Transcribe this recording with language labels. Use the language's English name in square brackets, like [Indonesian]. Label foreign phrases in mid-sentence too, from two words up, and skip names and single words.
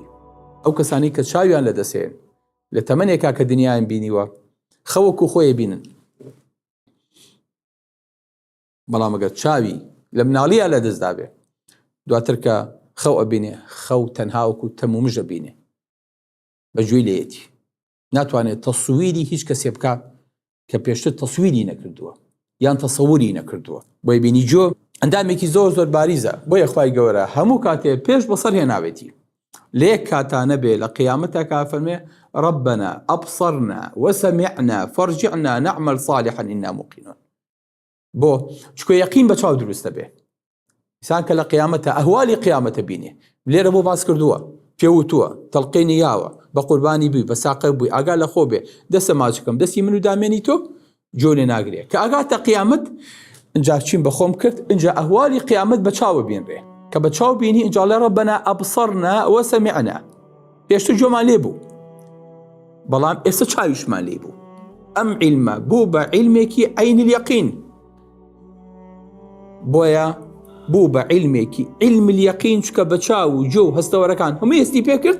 [Central Kurdish] ئەو کەسانی کە چاویان لەدەسێن لە تەمەنێکا کە دنیایان بینیوە خەوەکو خۆی بینن، بەڵام ئەگەر چاوی لە مناڵیە لەدەستدا بێ دواتر کە خەو ئەبینێ، خەو تەنها وەکو تەم و مژە بینێ بەگوێی لێیەتی، ناتوانێت تەسویری هیچ کەسێ بکە کە پێشتر تەسویری نەکردووە یان تەسەووری نەکردووە. بۆی بینی جۆ ئەندامێکی زۆر زۆر باریزە. بۆیە خوای گەورە هەموو کاتێ پێش بەسەر هێناوێتی، لە یەک کاتانە بێ لە قیامەتەکە فەرمێ [Arabic] ربنا أبصرنا وسمعنا فارجعنا نعمل صالحا إنا موقنون. [Central Kurdish] بۆ چکۆ یەقین بە چاو دروستە بێ. ئینسان کە لە قیامەتە ئەهوالی قیامەتە بینێ، لێرە بۆ باس کردووە، پێوتووە تەڵقینی یاوە بە قوربانی بووی، بە ساقە بووی، ئاگا لە خۆ بێ، دەسە ماچکەم دەستی من و دامێنی تۆ جۆ لێ ناگرێ. کە ئاگاتە قیامەت ئینجا چین بەخۆم کرد، ئینجا ئەهوالی قیامەت بە چاوە بینڕێ، کە بە چاو بینی ئینجا لە [Arabic] ربنا أبصرنا وسمعنا. [Central Kurdish] پێشتر جۆمان لێ بوو، بەڵام ئێستا چاویشمان لێ بوو. ئەم عیلمە بوو بە عیلمێکی [Arabic] عین اليەقین. [Central Kurdish] بۆیە بوو بە عیلمێکی [Arabic] عیلم اليەقین، [Central Kurdish] چکە بە چاو و جۆ و هەستەوەرەکان هەمووی هەستی پێ کرد.